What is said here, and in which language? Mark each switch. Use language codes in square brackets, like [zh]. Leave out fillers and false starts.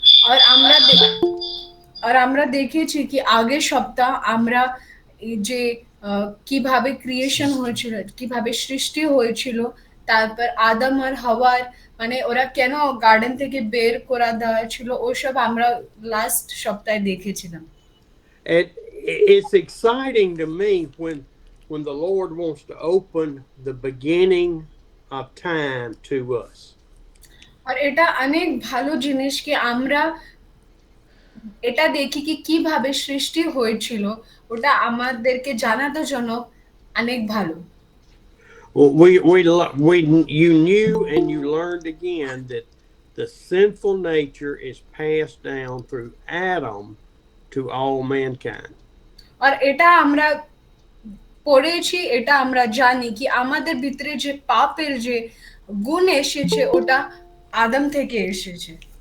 [bn] আর আমরা আর আমরা দেখেছি কি আগের সপ্তাহ আমরা এই যে কিভাবে ক্রিয়েশন হয়েছিল, কিভাবে সৃষ্টি হয়েছিল, তারপর আদম আর হাওয়ার মানে ওরা কেন গার্ডেন থেকে বের করা দেওয়া ছিল ওসব আমরা লাস্ট সপ্তাহে দেখেছিলাম। [en] And it's exciting to me when the Lord wants to open the beginning of time to us. [bn] আর এটা অনেক ভালো জিনিস কি আমরা এটা দেখি কি কিভাবে সৃষ্টি হয়েছিল ওটা আমাদেরকে জানানোর জন্য অনেক ভালো। [en] You knew and you learned again that the sinful nature is passed down through Adam to all mankind. [bn] আর এটা আমরা পড়েছি, এটা আমরা জানি কি আমাদের ভিতরে যে পাপের যে গুণ এসেছে ওটা আদম থেকে এসেছে।